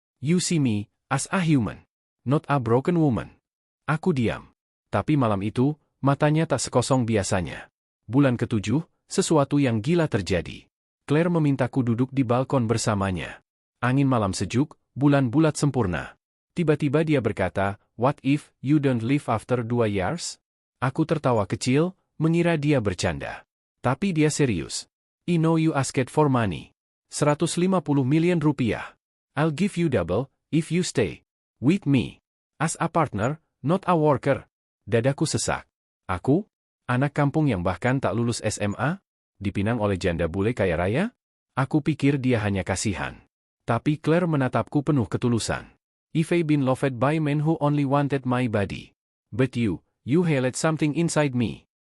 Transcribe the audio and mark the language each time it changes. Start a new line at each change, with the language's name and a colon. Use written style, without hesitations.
English: "You see me as a human, not a broken woman."
Indonesian: Aku diam. Tapi malam itu, matanya tak sekosong biasanya. Bulan ke-7, sesuatu yang gila terjadi. Claire memintaku duduk di balkon bersamanya. Angin malam sejuk, bulan bulat sempurna. Tiba-tiba dia berkata,
English: "What if you don't leave after 2 years?"
Indonesian: Aku tertawa kecil, mengira dia bercanda. Tapi dia serius.
English: "I know you asked for money. 150 million rupiah. I'll give you double, if you stay with me. As a partner, not a worker."
Indonesian: Dadaku sesak. Aku? Anak kampung yang bahkan tak lulus SMA? Dipinang oleh janda bule kaya raya? Aku pikir dia hanya kasihan. Tapi Claire menatapku penuh ketulusan.
English: "If I've been loved by men who only wanted my body. But you hated something inside me."